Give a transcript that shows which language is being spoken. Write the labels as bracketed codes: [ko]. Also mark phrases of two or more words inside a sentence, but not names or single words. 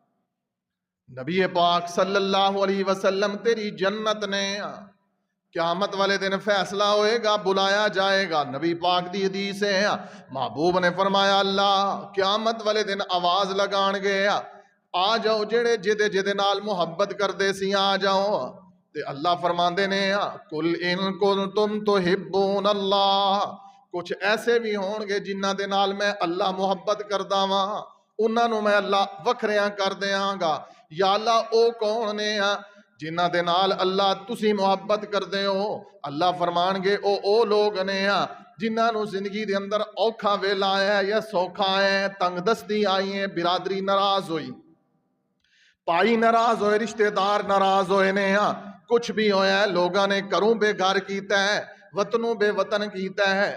[pa] نبی پاک [ar] صلی اللہ علیہ وسلم [pa] تیری جنت نے قیامت والے دن فیصلہ ہوئے گا، بلایا جائے گا۔ نبی پاک دی حدیث ہے، محبوب نے فرمایا اللہ قیامت والے دن آواز لگان گیا، آ جاؤ جڑے جدے جدے نال محبت کر دے سی آ جاؤ، [ar] تے اللہ فرماندے نے قُلْ إِن كُنتُمْ تُحِبُّونَ اللَّهَ، [pa] کچھ ایسے بھی ہون گے جنہ دے نال میں اللہ محبت کردا واں، انہاں نو میں اللہ وکھریاں کر دیاں گا۔ یا اللہ او کون نے جنہ دے نال اللہ تسی محبت کر دے ہو؟ اللہ فرمان گے او لوگ نے جنہ نو زندگی دے اندر اوکھا ویلا ہے یا سوکھا ہے، تنگ دستی آئی ہے، برادری ناراض ہوئی، پائی ناراض ہوئے، رشتہ دار ناراض ہوئے نے، کچھ بھی ہویا ہے، لوگاں نے کروں بے گھر کیتا ہے، وطنوں بے وطن کیتا ہے۔